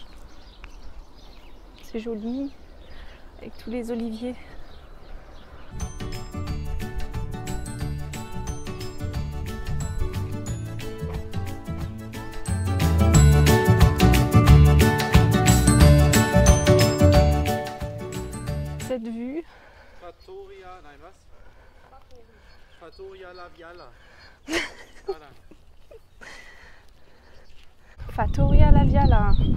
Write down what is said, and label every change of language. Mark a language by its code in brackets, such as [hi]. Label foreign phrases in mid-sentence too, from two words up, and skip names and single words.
[fr] C'est joli avec tous les oliviers. Cette vue. [de] Fattoria, nein was? Fattoria La Viala. Fattoria La Viala.